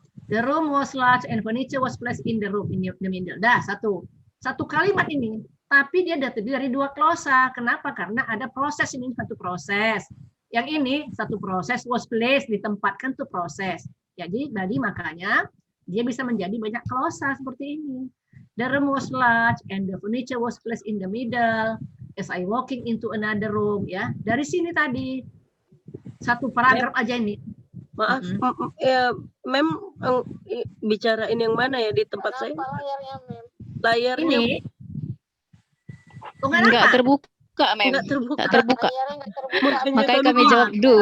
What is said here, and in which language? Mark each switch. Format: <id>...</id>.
<en>The room was large and furniture was placed in the room in the middle.</en> <id>Dah, satu kalimat ini. Tapi dia terdiri dari dua klausa. Kenapa? Karena ada proses ini, satu proses. Yang ini satu proses</id> <en>was placed,</en> <id>ditempatkan tuh proses. Jadi makanya dia bisa menjadi banyak klausa seperti ini.</id> <en>The room was large and the furniture was placed in the middle. As I walking into another room, ya.</en> <id>Dari sini tadi satu paragraf aja ini. Maaf, ya, Mem bicarain yang mana ya di tempat saya? Layarnya Ini. Enggak terbuka, ma'am. Enggak terbuka. Enggak terbuka. Makanya Makanya kami jawab do.</id>